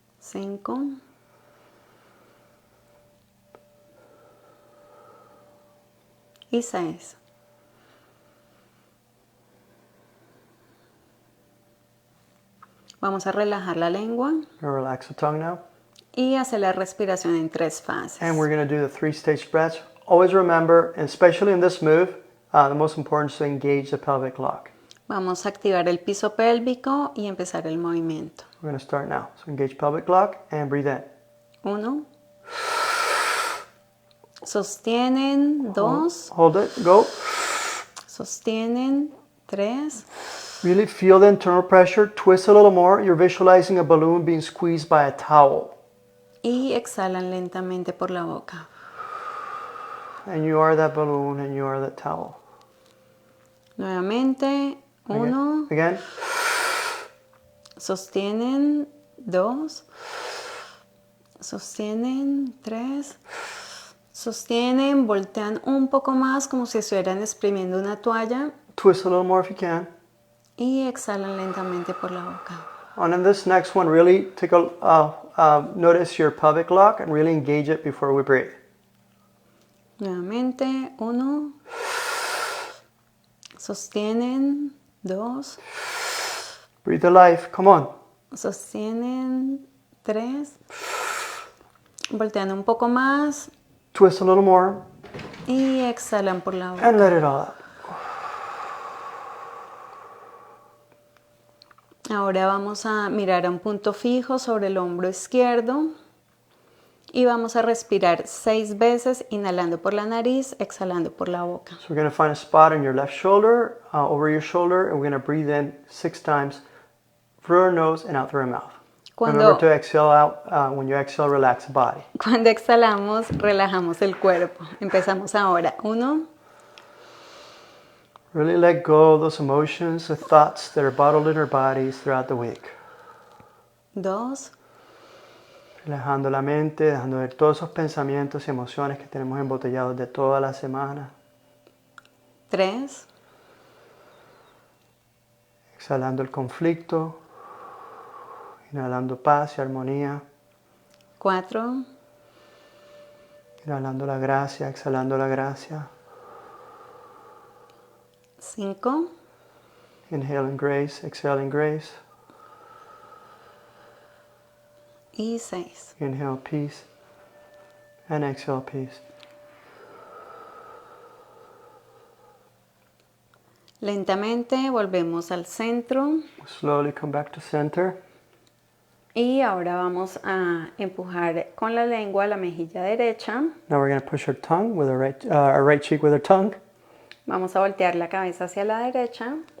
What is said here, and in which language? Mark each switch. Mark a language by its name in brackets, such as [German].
[Spanish] 5, y 6. Vamos a relajar la lengua [English] Gonna relax the tongue now. [Spanish] y hacer la respiración en 3 fases. [English] And we're gonna do the 3-stage breaths. Always remember, and especially in this move, the most important is to engage the pelvic clock. [Spanish] Vamos a activar el piso pélvico y empezar el movimiento. [English] We're gonna start now. So engage pelvic clock and breathe in. [Spanish] 1. Sostienen. 2. [English] Hold it, go. [Spanish] Sostienen. 3. [English] Really feel the internal pressure. Twist a little more. You're visualizing a balloon being squeezed by a towel. [Spanish] Y exhalan lentamente por la boca. [English] And you are that balloon and you are that towel. [Spanish] Nuevamente. 1. [English] Again. [Spanish] Sostienen. 2. Sostienen. 3. Sostienen. Voltean un poco más como si estuvieran exprimiendo una toalla. [English] Twist a little more if you can. [Spanish] Y exhalan lentamente por la boca. [English] And in this next one, really take notice your pelvic lock and really engage it before we breathe. [Spanish] Nuevamente, 1. Sostienen. 2. [English] Breathe the life. Come on. [Spanish] Sostienen. 3. Voltean un poco más. [English] Twist a little more [Spanish] Y exhalan por la boca. [English] and let it all out. [Spanish] Ahora vamos a mirar a un punto fijo sobre el hombro izquierdo y vamos a respirar 6 veces, inhalando por la nariz, exhalando por la boca. [English] So we're going to find a spot on your left shoulder, over your shoulder, and we're going to breathe in 6 times through our nose and out through our mouth. Remember to exhale out. When you exhale, relax the body. [Spanish] Cuando exhalamos, relajamos el cuerpo. Empezamos ahora. 1, [English] Really let go of those emotions, the thoughts that are bottled in our bodies throughout the week. [Spanish] 2, Relajando la mente, dejando ver todos esos pensamientos y emociones que tenemos embotellados de toda la semana. 3, Exhalando el conflicto, inhalando paz y armonía, 4, inhalando la gracia, exhalando la gracia. 5, [English] Inhaling grace, exhaling grace. [Spanish] y 6. [English] Inhale peace and exhale peace. [Spanish] Lentamente volvemos al centro. [English] Slowly come back to center. [Spanish] Y ahora vamos a empujar con la lengua la mejilla derecha. [English] Now we're going to push our tongue with our right cheek with our tongue. [Spanish] Vamos a voltear la cabeza hacia la derecha